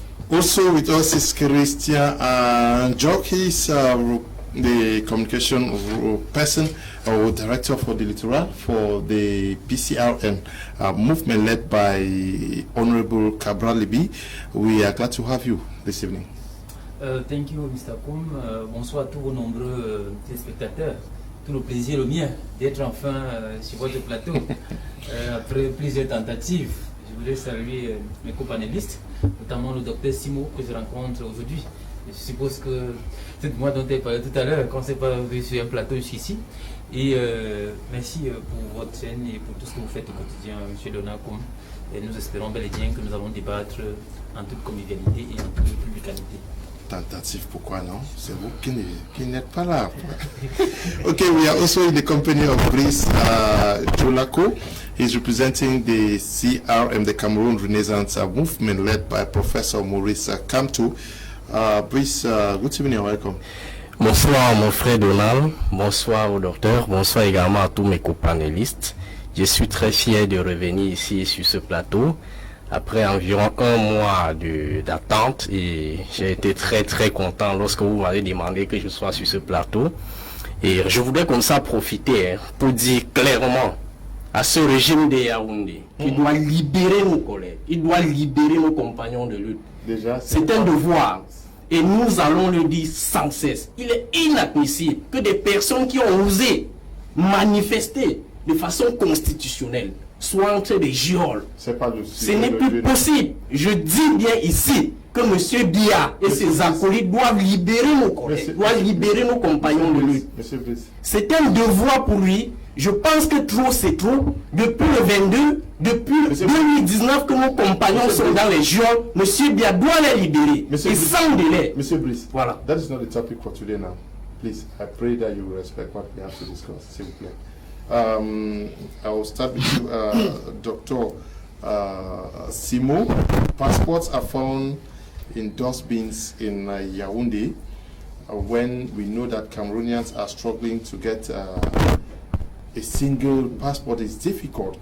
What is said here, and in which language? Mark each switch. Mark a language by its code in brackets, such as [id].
[en] Also with us is Christian Jock. He's the communication person or director for the Littoral for the PCRN movement led by Honorable Cabral Libi. We are glad to have you this evening. Thank you, Mr. Koum. [fr] Bonsoir à tous vos nombreux téléspectateurs. Tout le plaisir le mien d'être enfin sur votre plateau. Après plusieurs tentatives, je voudrais saluer mes co-panélistes, notamment le docteur Simo que je rencontre aujourd'hui. Je suppose que c'est moi dont elle parlait tout à l'heure, quand c'est pas sur un plateau jusqu'ici. Et merci pour votre chaîne et pour tout ce que vous faites au quotidien, M. Donald Koum. Et nous espérons bel et bien que nous allons débattre en toute convivialité et en toute publicité. Tentative, pourquoi non? C'est vous qui n'êtes pas là. [en] Okay, we are also in the company of Brice Jolako. He's representing the CRM, the Cameroon Renaissance movement led by Professor Maurice Kamto. Brice, good evening and welcome. [fr] Bonsoir mon frère Donald, bonsoir au docteur, bonsoir également à tous mes copanélistes. Je suis très fier de revenir ici sur ce plateau après environ un mois d'attente et j'ai été très content lorsque vous m'avez demandé que je sois sur ce plateau. Et je voudrais comme ça profiter pour dire clairement à ce régime de Yaoundé qu'il doit libérer nos collègues, il doit libérer nos compagnons de lutte. Déjà, c'est un devoir. Et nous allons le dire sans cesse. Il est inadmissible que des personnes qui ont osé manifester de façon constitutionnelle soient entre des geôles. Ce n'est plus possible. Je dis bien ici que M. Biya et ses acolytes doivent libérer nos collègues, doivent libérer nos compagnons de lutte. C'est un devoir pour lui. Je pense que trop c'est trop. Depuis le 22, depuis 2019 que nos compagnons sont dans les geôles, M. Biya doit les libérer. Et sans délai. Monsieur Brice, voilà. [en] That is not the topic for today now. Please, I pray that you will respect what we have to discuss. [fr] S'il vous plaît. [en] I will start with you, Dr. Simo. Passports are found in dustbins in Yaoundé, when we know that Cameroonians are struggling to get a single passport is difficult.